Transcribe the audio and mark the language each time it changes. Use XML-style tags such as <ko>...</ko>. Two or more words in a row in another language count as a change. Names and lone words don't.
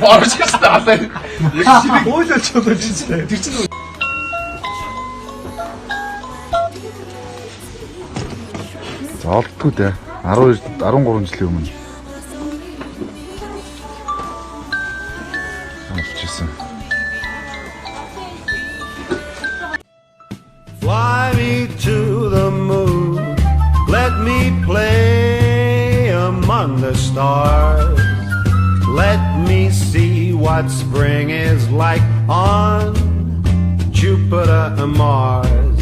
<mn>Орж ирсэн алаа. Яг тэрийг Дуйлж үзүүлжсэн. тэр чинь За олдгүй дээ. 13 жилийн өмнө. Авчихсан.</mn> <en>Fly me to the moon, let me play among the stars. Let me see what spring is like on Jupiter and Mars.</en>